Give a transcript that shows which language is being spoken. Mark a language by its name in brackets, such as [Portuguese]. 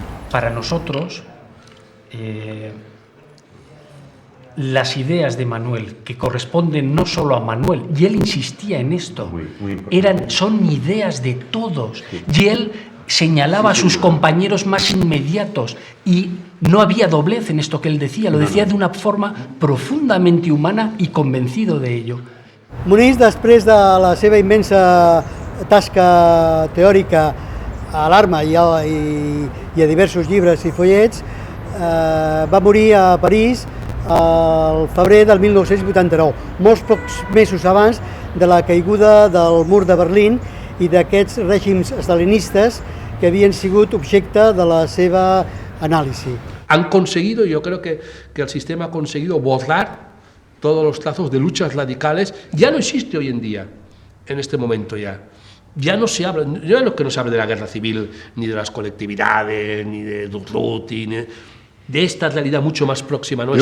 [Spanish] Para nosotros, las ideas de Manuel, que corresponden no solo a Manuel, y él insistía en esto, son ideas de todos, y él señalaba a sus compañeros más inmediatos, y no había doblez en esto que él decía, lo decía de una forma profundamente humana y convencido de ello. [Catalan] Muniz, després de la seva immensa tasca teòrica a l'Arma i a diversos llibres i follets, va morir a París el febrer del 1989, molts pocs mesos abans de la caiguda del mur de Berlín i d'aquests règims stalinistes que havien sigut objecte de la seva anàlisi. [Spanish] Han conseguido, yo creo que el sistema ha conseguido borrar todos los trazos de luchas radicales. Ya no existe hoy en día, en este momento ya. Ya no se habla, ya no es que no se hable de la guerra civil, ni de las colectividades, ni de Durruti, ni de esta realidad mucho más próxima a nuestra.